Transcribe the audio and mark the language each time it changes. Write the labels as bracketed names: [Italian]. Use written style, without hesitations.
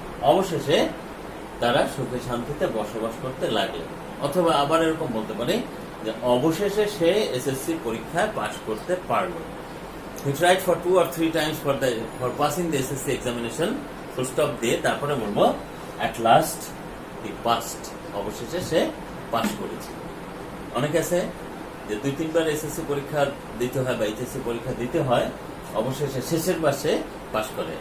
[Bangla] অবশেষে তারা সুখে শান্তিতে বসবাস করতে লাগলেন। অথবা আবার এরকম বলতে পারি যে অবশেষে সে এসএসসি পরীক্ষায় পাস করতে পারলো। [English] He tried for 2 or 3 times for passing the SSC examination, full stop [Bangla] দিয়ে তারপরে বলবো [English] at last he passed, [Bangla] অবশেষে সে পাস করেছে। অনেক আছে যে 2-3 বার এসএসসি পরীক্ষা দিতে হয় বা এইচএসসি পরীক্ষা দিতে হয়, অবশেষে শেষের বার সে পাস করে।